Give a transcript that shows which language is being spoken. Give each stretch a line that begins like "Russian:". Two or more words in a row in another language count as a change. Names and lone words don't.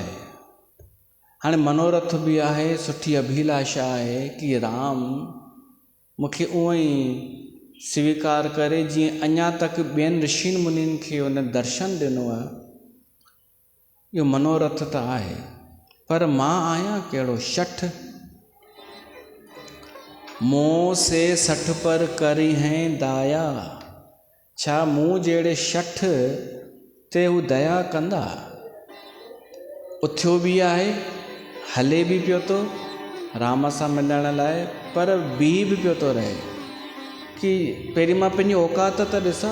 Sindhi: हाणे मनोरथ बि आहे, सुठी अभिलाषा आहे कि राम मूंखे उहो ई स्वीकार करे जीअं अञा तक ॿियनि ऋषिनि मुनिनि खे उन दर्शन ॾिनो आहे, इहो मनोरथ त आहे, पर मां आहियां कहिड़ो शठ।
Awadhi: मोह से सठ पर करी हैं दाया,
Sindhi: छा मूं जहिड़े शठ ते हू दया कंदा। उथियो बि आहे, हले बि पियो थो राम सां मिलण लाइ, पर बीह बि पियो थो रहे कि पहिरीं मां पंहिंजी औकात त ॾिसां।